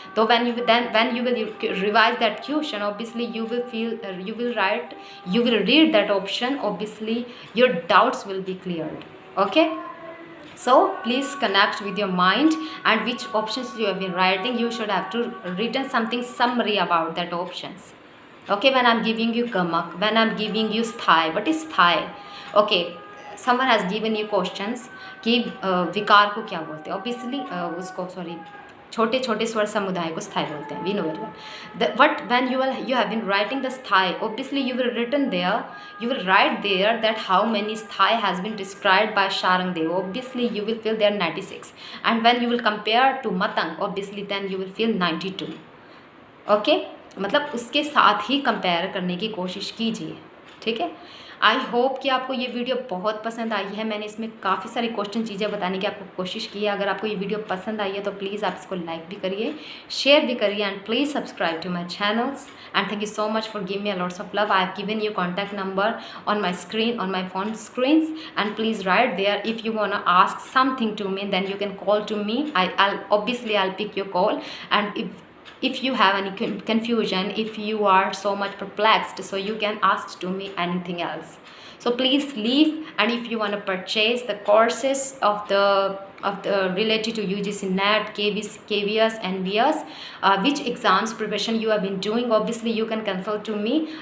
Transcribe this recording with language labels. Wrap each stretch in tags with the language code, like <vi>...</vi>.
<en>So when you will revise that question, obviously you will feel you will read that option, obviously your doubts will be cleared. Okay, so please connect with your mind, and which options you have been writing, you should have to written something summary about that options. Okay, when I'm giving you gamak, when I'm giving you sthai, what is sthai? Okay, someone has given you questions</en> <hi>कि विकार को क्या बोलते हैं, obviously उसको sorry छोटे छोटे स्वर समुदाय को स्थाई बोलते हैं,</hi> <en>We know very well. But when you have been writing the sthai, obviously you will write there that how many sthai has been described by Sharangdev, obviously you will feel there 96, and when you will compare to matang, obviously then you will feel 92.</en> <hi>Okay, मतलब उसके साथ ही compare करने की कोशिश कीजिए. ठीक है,</hi> <en>I hope</en> <hi>कि आपको ये वीडियो बहुत पसंद आई है. मैंने इसमें काफ़ी सारी क्वेश्चन चीज़ें बताने की आपको कोशिश की है. अगर आपको ये वीडियो पसंद आई है तो प्लीज़ आप इसको लाइक भी करिए, शेयर भी करिए,</hi> <en>And please subscribe to my channels. And thank you so much for give me a lots of love. I have given you contact number on my screen, on my phone screens, and please write there. If you want to ask something to me, then you can call to me. I'll pick your call. And if you have any confusion, if you are so much perplexed, so you can ask to me anything else. So please leave. And if you want to purchase the courses of the related to UGC NET, KVS, NVS, which exams preparation you have been doing, obviously you can consult to me.</en>